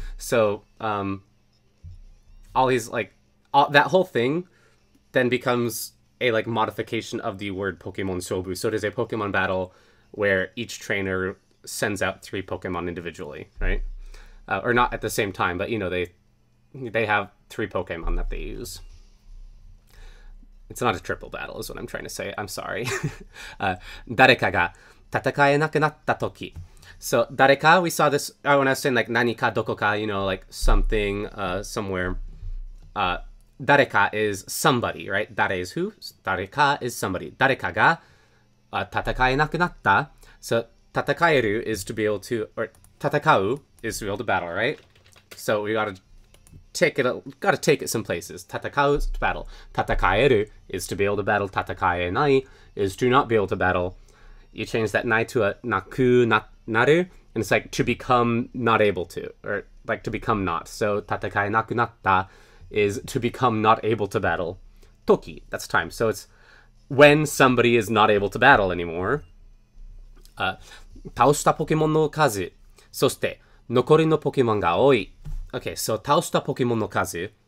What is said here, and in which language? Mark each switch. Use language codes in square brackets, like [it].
[en] So all these that whole thing then becomes a like modification of the word Pokemon Shobu. So it is a Pokemon battle where each trainer sends out 3 Pokemon individually, right? Or not at the same time, but they have 3 Pokemon that they use. It's not a triple battle is what I'm trying to say. I'm sorry. [ja] 誰かが戦えなくなった時. [en] So 誰か, we saw this when I was saying like [ja] 何かどこか, [en] like something somewhere. 誰か is somebody, right? 誰 is who? 誰か is somebody. [ja] 誰かが戦えなくなった. [en] So 戦える is to be able to, or 戦う is to be able to battle, right? So we gotta take it some places. 戦う is to battle. 戦える is to be able to battle. 戦えない is to not be able to battle. You change that nai to a naku naru, and it's like to become not able to, or like to become not. So 戦えなくなった is to become not able to battle. Toki, that's time. So it's when somebody is not able to battle anymore. [ja] 倒したポケモンの数、そして残りのポケモンが多い. [en] Okay, so [ja] 倒したポケモンの数.